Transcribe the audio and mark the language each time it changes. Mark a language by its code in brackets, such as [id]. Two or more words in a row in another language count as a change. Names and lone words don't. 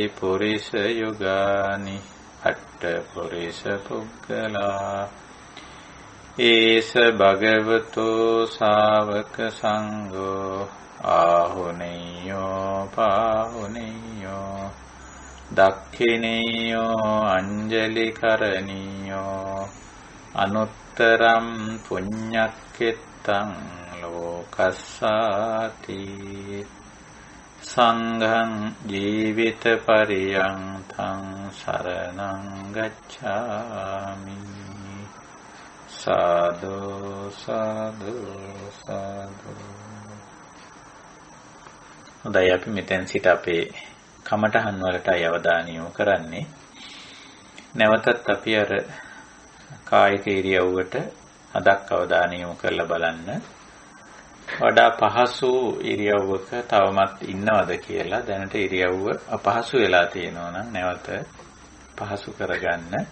[pi] පුරිස යුගානි අට්ඨ පුරිස පුග්ගලා ඒස භගවතෝ ශාවක සංඝෝ ආහුනේයෝ පාහුනේයෝ දක්ඛිනේයෝ අංජලි කරණීයෝ අනුත්තරම් පුඤ්ඤක්ඛෙත්තං ලෝකස්සාති සංඝං ජීවිත පරියන්තං සරණං ගච්ඡාමි සාදු සාදු සාදු. [si] හොඳයි, අපි මෙතෙන් සිට අපේ කමඨහන් වලටයි අවධානය යොමු කරන්නේ. නැවතත් අපි අර කායික ඉරියව්වට අදක් අවධානය යොමු කරලා බලන්න. වඩා පහසු ඉරියව්වක තවමත් ඉන්නවද කියලා, දැනට ඉරියව්ව අපහසු වෙලා තියෙනවා නම් නැවත පහසු කරගන්න.